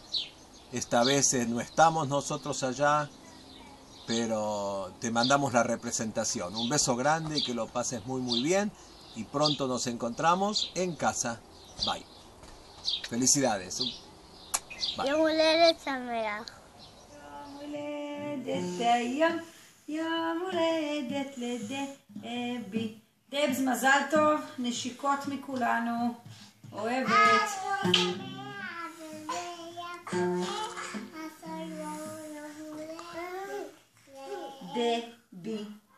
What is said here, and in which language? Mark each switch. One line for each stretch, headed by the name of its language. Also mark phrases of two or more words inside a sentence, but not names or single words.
Spanish: Esta vez no estamos nosotros allá, pero te mandamos la representación. Un beso grande y que lo pases muy muy bien. Y pronto nos encontramos en casa.
English: Bye. Felicidades. Bye.
Hebrew: יום הולדת שמח. יום הולדת היום, יום הולדת לדבי. דבס, מזל טוב, נשיקות מכולנו, אוהבת. דבי.